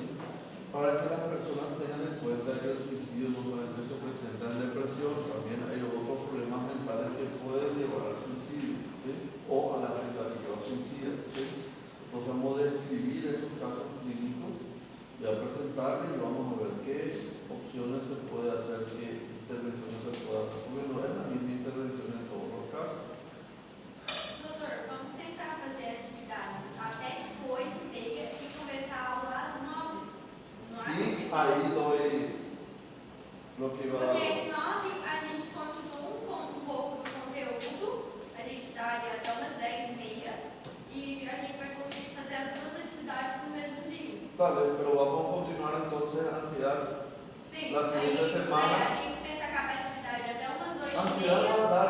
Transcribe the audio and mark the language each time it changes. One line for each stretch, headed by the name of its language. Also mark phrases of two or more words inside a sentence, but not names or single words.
Spanish: Para que las personas tengan en cuenta que el suicidio no solamente se presenta en depresión, también hay otros problemas mentales que pueden llevar al suicidio, ¿sí? O a la tentativa suicida. ¿Sí? Entonces vamos a describir esos casos clínicos y a presentarles y vamos a ver qué opciones se puede hacer, qué intervenciones se puede hacer, porque no es la misma intervención en todos los casos.
Portuguese: Doutor, vamos tentar fazer a atividade até tipo 8h30 e começar a aula às 9h. Não acha?
Spanish: Y ahí doy lo que iba a
Portuguese: Porque
Spanish: dar.
Portuguese: às 9 a gente continua com um pouco do conteúdo, a gente dá ali até umas 10h30 e a gente vai conseguir fazer as duas atividades no mesmo dia.
Spanish: Dale, pero vamos a continuar entonces ansiedad.
Portuguese: Sim,
Spanish: La siguiente
Portuguese: aí
Spanish: semana.
Portuguese: a gente tenta acabar a atividade até umas 8h30.
Spanish: Ansiedad va